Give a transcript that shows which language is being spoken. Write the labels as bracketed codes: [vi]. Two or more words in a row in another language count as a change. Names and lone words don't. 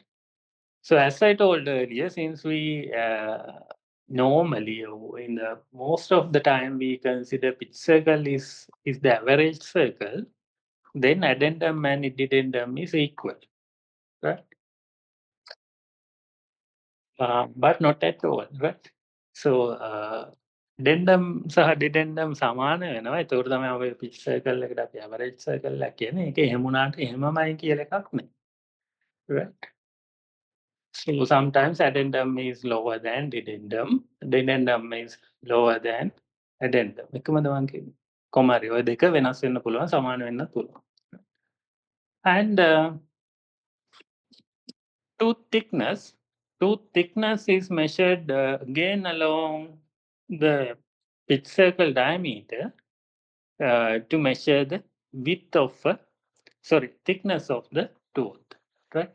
[en] So as I told earlier, since we normally in the most of the time we consider pitch circle is the average circle, then addendum and dedendum is equal, right? But not at all, right? [si] So addendum සහ dedendum සමාන වෙනවා. ඒතකොට තමයි ඔය pitch circle එකට අපි average circle එක කියන්නේ. ඒක එහෙම වුණාට එහෙමමයි කියලා එකක් නෑ. Right? [en] So sometimes addendum is lower than dedendum is lower than addendum. [si] එකමද මං කියන්නේ. කොහොම හරි ඔය දෙක වෙනස් වෙන්න පුළුවන්, සමාන වෙන්නත් පුළුවන්. [en] And tooth thickness. Tooth thickness is measured again along the pitch circle diameter to measure the width of, thickness of the tooth, right?